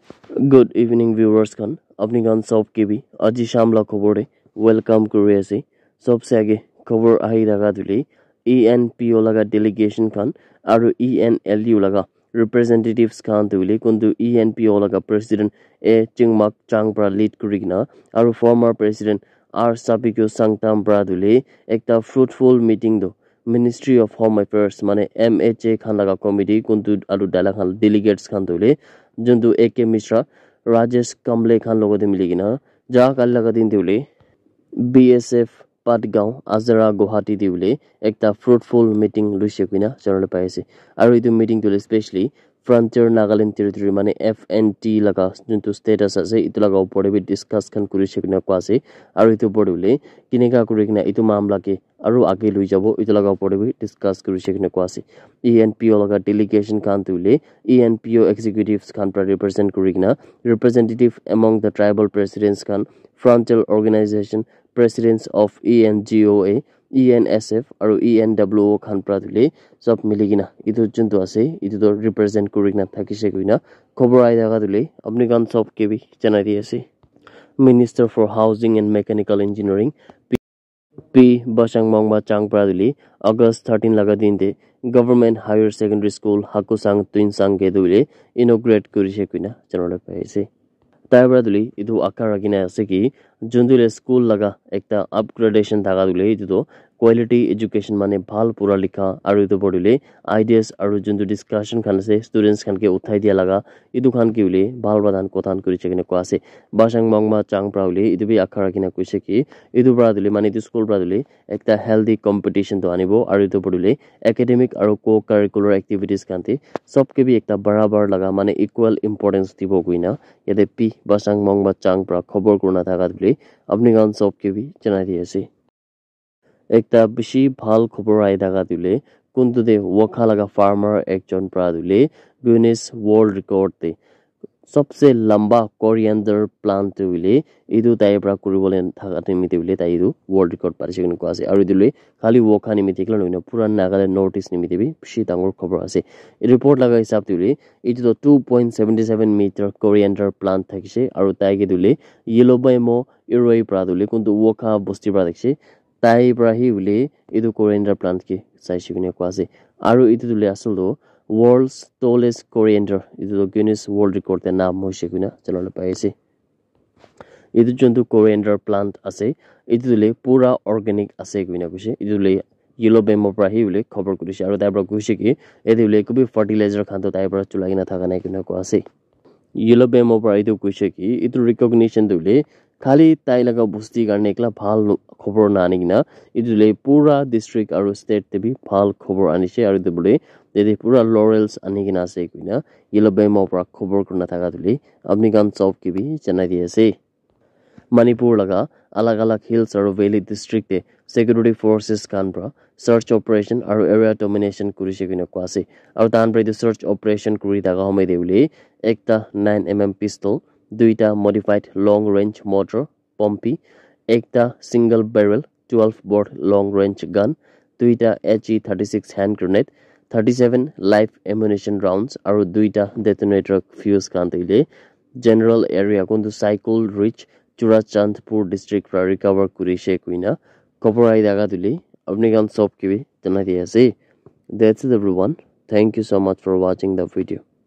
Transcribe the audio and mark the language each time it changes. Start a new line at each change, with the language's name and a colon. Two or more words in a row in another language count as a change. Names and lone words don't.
English: Good evening viewers kan apni kan sob ke bi aji sham la khobor de welcome kuri ase sobse age khobor
Naga Pidgin: ahi daga duli ENPO laga delegation kan aru ENLU laga representatives kan duli kundu ENPO laga president A Chingmak Changpra lead kurigna aru
English: former president
Naga Pidgin: R Sapikyo Sangtam Bra duli ekta
English: fruitful meeting
Naga Pidgin: do Ministry of Home Affairs mane MHA khan laga committee kundu aru dala khan delegates khan duli juntu AK Mishra Rajesh Kamble Khan logode miligina ja kal laga din diule BSF Patgaon Azara Guwahati diule ekta
English: fruitful meeting
Naga Pidgin: luise kuina janole paise aru itu meeting dule especially Frontier Nagaland territory mane FNT laga juntu status ase itu laga upore bi discuss kan kurise kuina kwase aru itu bodule kineka kurikina itu mamla ke aru age lui jabo itu laga upore bi discuss kurise kuina kwase ENPO laga delegation kan dule ENPO executives kan represent kurikina
English: representative among the tribal presidents
Naga Pidgin: kan Frontier organization presidents of ENGOA ENSF aru ENWO khan pradule sob miligina itu juntu ase itu to represent kurigna thakise kuina khobor ai daga dule apni kan sob ke bi janai di ase
English: Minister for Housing and Mechanical Engineering
Naga Pidgin: P Basangmongma Changpraduli August 13 laga dinde Government Higher Secondary School Hakusang Tuinsang ke dule inaugurate kurise kuina janole paise Taibraduli itu akaragina ase ki jundule school laga ekta upgradation daga dule itu to
English: quality education
Naga Pidgin: mane bhal pura likha aru itu bodule ideas aru jundu discussion khan ase students khan ke uthai dia laga itu khan ki ule bhal badan kothan kuri chekine ko ase basang mongma chang praule itu bi akaragina kuise ki itu bradule mane itu school bradule ekta
English: healthy competition
Naga Pidgin: to anibo aru itu bodule academic aru
English: co curricular activities
Naga Pidgin: khan te sob ke bi ekta barabar laga mane
English: equal importance
Naga Pidgin: dibo kuina yate P basang mongma chang pra khobor kurna thaga dule apni gan sob ke bi janai di ase ekta bishi bhal khobor ai daga dule kuntu de wakha laga farmer ekjon pra dule Guinness World Record te
Hindi: सबसे लंबा
English: coriander plant
Naga Pidgin: dule idu tai pra kuribole thaga timite dule tai idu
English: world record
Naga Pidgin: parise kunu ko ase aru dule khali wokha nimite kala noina pura Nagaland notice nimite bi bishi dangor khobor ase report laga hisab dule itu to 2.77 meter
English: coriander plant
Naga Pidgin: thakise aru tai ge dule yellow bemo iroi pra dule kuntu wokha bosti pra dekse tai brahi ule idu coriander plant ke saisi kune ko ase aru itu dule asal do
English: world's tallest coriander
Naga Pidgin: idu to Guinness World Record te naam hoise kuna janole paise idu jontu
English: coriander plant
Naga Pidgin: ase itu dule pura organic ase kuina kuse itu dule yellow bemo brahi ule khobor kurise aru tai bra kuse ki edu dule kubi fertilizer khan to tai bra chulagina thaga nai kuna ko ase yellow bemo bra itu kuse ki itu recognition dule khali tai laga busti garne ekla bhal khobor na anigina idule pura district aru state te bi bhal khobor anise aru debule dede pura laurels anigina ase kuina yellow bemo pra khobor kurna thaga dule apni gan sob ki bi janai di ase Manipur laga alag alag hills aru valley district te security forces kan pra
English: search operation
Naga Pidgin: aru
English: area domination
Naga Pidgin: kurise kuina ko ase aru tan pra
English: search operation
Naga Pidgin: kuri daga homai deule ekta
English: 9mm pistol
Naga Pidgin: duita modified
English: long range mortar Pompey
Naga Pidgin: ekta
English: single barrel 12 bore long range gun
Naga Pidgin: duita
English: HE36 hand grenade 37 live ammunition rounds
Naga Pidgin: aru duita
English: detonator fuse
Naga Pidgin: kan tile general area kuntu cycle reach Churachandpur district ra recover kurise kuina khobor ai daga dile apni gan sob ki bi janai di ase
English: that's it everyone thank you so much for watching the video